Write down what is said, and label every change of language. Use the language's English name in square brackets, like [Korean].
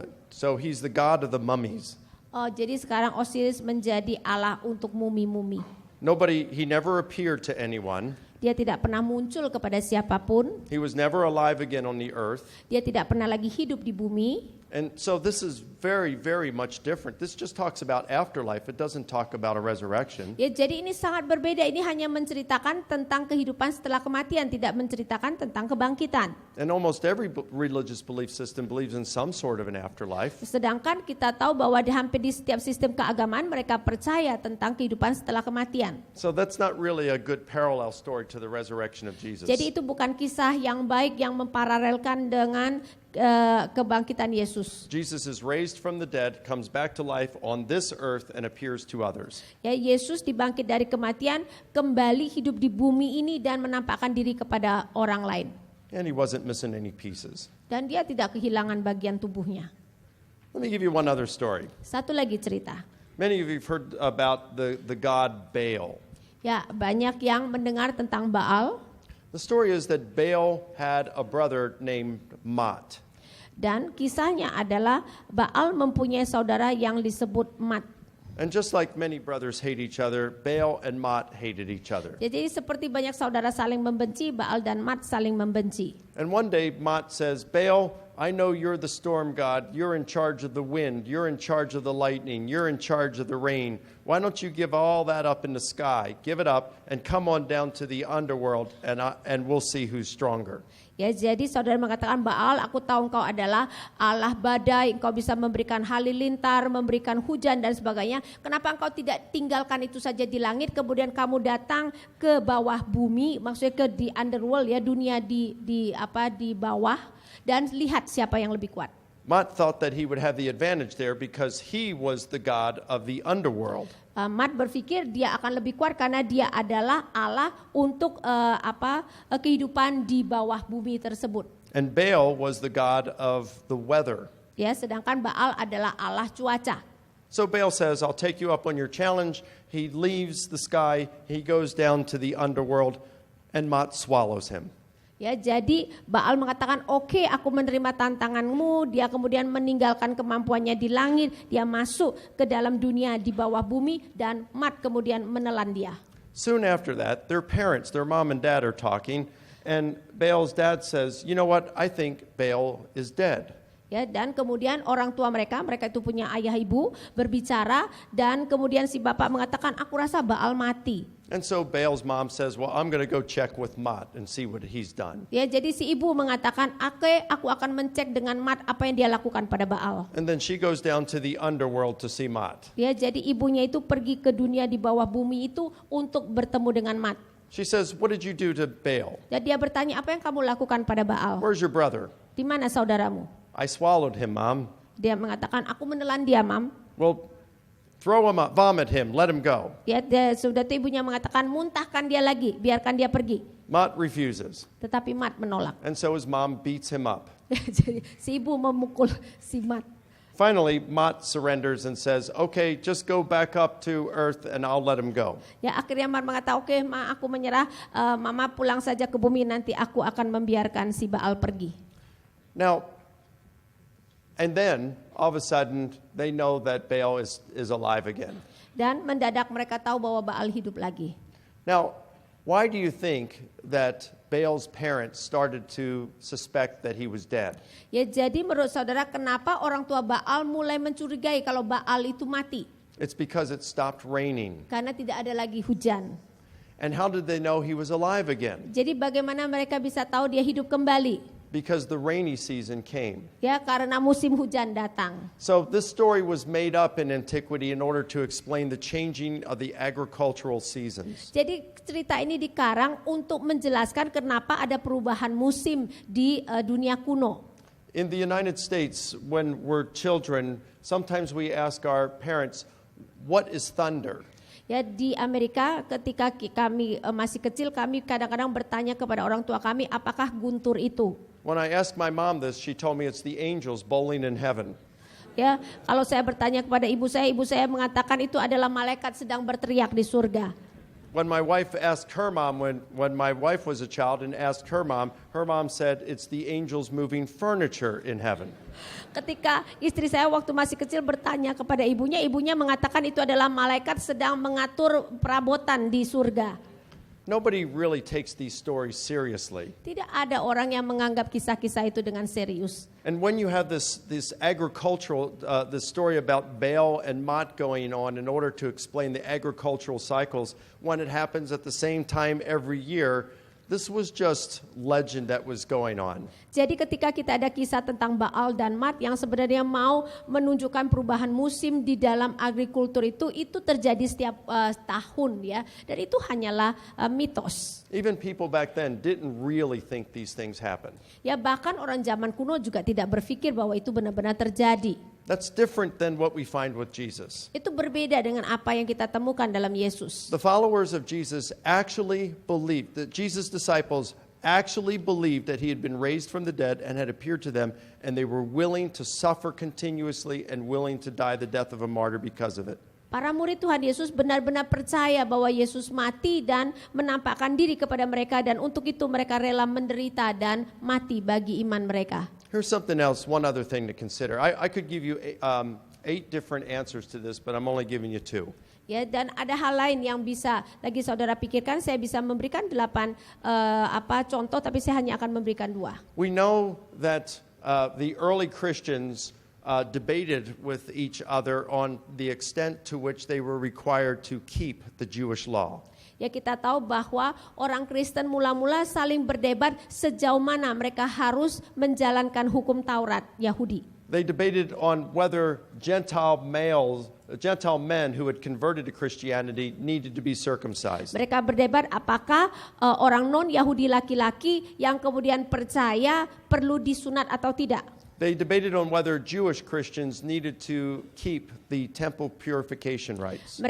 [English] So he's the god of the mummies. [Indonesian] Jadi sekarang Osiris menjadi Allah untuk mumi-mumi. [English] He never appeared to anyone. [Indonesian] Dia tidak pernah muncul kepada siapapun. [English] He was never alive again on the earth. [Indonesian] Dia tidak pernah lagi hidup di bumi. [English] And so this is very, very much different. This just talks about afterlife. It doesn't talk about a resurrection. [Indonesian] Ya, jadi ini sangat berbeda. Ini hanya menceritakan tentang kehidupan setelah kematian, tidak menceritakan tentang kebangkitan. [English] And almost every religious belief system believes in some sort of an afterlife. [Indonesian] Sedangkan kita tahu bahwa hampir di setiap sistem keagamaan mereka percaya tentang kehidupan setelah kematian. [English] So that's not really a good parallel story to the resurrection of Jesus. [Indonesian] Jadi itu bukan kisah yang baik yang memparalelkan dengan kebangkitan Yesus. [English] Jesus is raised from the dead, comes back to life on this earth and appears to others. [Indonesian] Ya, Yesus dibangkit dari kematian, kembali hidup di bumi ini dan menampakkan diri kepada orang lain. [English] And he wasn't missing any pieces. [Indonesian] Dan dia tidak kehilangan bagian tubuhnya. [English] Let me give you one other story. [Indonesian] Satu lagi cerita. [English] Many of you have heard about the god Baal. [Indonesian] Ya, banyak yang mendengar tentang Baal. [English] The story is that Baal had a brother named Mat. [Indonesian] Dan kisahnya adalah Baal mempunyai saudara yang disebut Mat. [English] And just like many brothers hate each other, Baal and Mat hated each other. [Indonesian] Jadi seperti banyak saudara saling membenci, Baal dan Mat saling membenci. [English] And one day Mat says, Baal, I know you're the storm god. You're in charge of the wind. You're in charge of the lightning. You're in charge of the rain. Why don't you give all that up in the sky? Give it up and come on down to the underworld and we'll see who's stronger. [Indonesian] Ya, jadi saudara mengatakan, Baal, aku tahu engkau adalah Allah badai, engkau bisa memberikan halilintar, memberikan hujan dan sebagainya. Kenapa engkau tidak tinggalkan itu saja di langit, kemudian kamu datang ke bawah bumi, maksudnya ke di underworld ya, dunia di bawah, dan lihat siapa yang lebih kuat. [English] Mot thought that he would have the advantage there because he was the god of the underworld. [Indonesian] Mot berpikir dia akan lebih kuat karena dia adalah Allah untuk kehidupan di bawah bumi tersebut. [English] And Baal was the god of the weather. [Indonesian] Ya, sedangkan Baal adalah Allah cuaca. [English] So Baal says, I'll take you up on your challenge. He leaves the sky, he goes down to the underworld, and Mot swallows him. [Indonesian] Ya, jadi Baal mengatakan, oke, aku menerima tantanganmu. Dia kemudian meninggalkan kemampuannya di langit, dia masuk ke dalam dunia di bawah bumi, dan Mot kemudian menelan dia. [English] Soon after that, their parents, their mom and dad are talking, and Baal's dad says, you know what, I think Baal is dead. [Indonesian] Ya, dan kemudian orang tua mereka itu punya ayah ibu, berbicara, dan kemudian si bapak mengatakan, aku rasa Baal mati. [English] And so Baal's mom says, well, I'm going to go check with Mot and see what he's done. [Indonesian] Ya, jadi si ibu mengatakan, oke, aku akan mencek dengan Mot apa yang dia lakukan pada Baal. [English] And then she goes down to the underworld to see Mot. [Indonesian] Ya, jadi ibunya itu pergi ke dunia di bawah bumi itu untuk bertemu dengan Mot. [English] She says, what did you do to Baal? [Indonesian] Jadi dia bertanya, apa yang kamu lakukan pada Baal? [English] Where's your brother? [Indonesian] Di mana saudaramu? [English] I swallowed him, Mom. [Indonesian] Dia mengatakan, aku menelan dia, Mam. [English] Well, throw him up, vomit him, let him go. [Indonesian] Ya, sudah itu ibunya mengatakan, muntahkan dia lagi, biarkan dia pergi. [English] Mot refuses. [Indonesian] Tetapi Mot menolak. [English] And so his mom beats him up. [Indonesian] Jadi si ibu memukul si Mot. [English] Finally, Mot surrenders and says, okay, just go back up to earth and I'll let him go. [Indonesian] Ya, akhirnya Mot mengatakan, oke, Ma, aku menyerah. Mama pulang saja ke bumi, nanti aku akan membiarkan si Baal pergi. [English] Now, and then, all of a sudden, they know that Baal is alive again. [Indonesian] Dan mendadak mereka tahu bahwa Baal hidup lagi. [English] Now, why do you think that Baal's parents started to suspect that he was dead? [Indonesian] Ya, jadi menurut saudara, kenapa orang tua Baal mulai mencurigai kalau Baal itu mati? [English] It's because it stopped raining. [Indonesian] Karena tidak ada lagi hujan. [English] And how did they know he was alive again? [Indonesian] Jadi bagaimana mereka bisa tahu dia hidup kembali? [English] Because the rainy season came. [Indonesian] Ya, karena musim hujan datang. [English] So this story was made up in antiquity in order to explain the changing of the agricultural seasons. [Indonesian] Jadi cerita ini dikarang untuk menjelaskan kenapa ada perubahan musim di dunia kuno. [English] In the United States, when we're children, sometimes we ask our parents, what is thunder? [Indonesian] Ya, di Amerika ketika kami masih kecil, kami kadang-kadang bertanya kepada orang tua kami, apakah guntur itu? [English] When I asked my mom this, she told me it's the angels bowling in heaven. [Indonesian] Ya, kalau saya bertanya kepada ibu saya mengatakan itu adalah malaikat sedang berteriak di surga. [English] When my wife asked her mom, when my wife was a child and asked her mom said it's the angels moving furniture in heaven. [Indonesian] Ketika istri saya waktu masih kecil bertanya kepada ibunya mengatakan itu adalah malaikat sedang mengatur perabotan di surga. [English] Nobody really takes these stories seriously. [Indonesian] Tidak ada orang yang menganggap kisah-kisah itu dengan serius. [English] And when you have this agricultural, this story about Baal and Mot going on in order to explain the agricultural cycles, when it happens at the same time every year, this was just legend that was going on. [Indonesian] Jadi ketika kita ada kisah tentang Baal dan Mot yang sebenarnya mau menunjukkan perubahan musim di dalam agrikultur itu terjadi setiap tahun ya, dan itu hanyalah mitos. [English] Even people back then didn't really think these things happen. [Indonesian] Ya, bahkan orang zaman kuno juga tidak berpikir bahwa itu benar-benar terjadi. [English] That's different than what we find with Jesus. [Indonesian] Itu berbeda dengan apa yang kita temukan dalam Yesus. [English] The followers of Jesus actually believed, that Jesus' disciples actually believed that he had been raised from the dead and had appeared to them, and they were willing to suffer continuously and willing to die the death of a martyr because of it. [Indonesian] Para murid Tuhan Yesus benar-benar percaya bahwa Yesus mati dan menampakkan diri kepada mereka, dan untuk itu mereka rela menderita dan mati bagi iman mereka. [English] Here's something else, one other thing to consider. I could give you 8 different answers to this, but I'm only giving you 2. [Indonesian] Ya, dan ada hal lain yang bisa lagi saudara pikirkan. Saya bisa memberikan 8 contoh, tapi saya hanya akan memberikan 2. [English] We know that the early Christians debated with each other on the extent to which they were required to keep the Jewish law. [Indonesian] Ya, kita tahu bahwa orang Kristen mula-mula saling berdebat sejauh mana mereka harus menjalankan hukum Taurat Yahudi. [English] They debated on whether Gentile men who had converted to Christianity needed to be circumcised. [Indonesian] Mereka berdebat apakah orang non-Yahudi laki-laki yang kemudian percaya perlu disunat atau tidak. [English] They debated on whether Jewish Christians needed to keep the temple purification rites.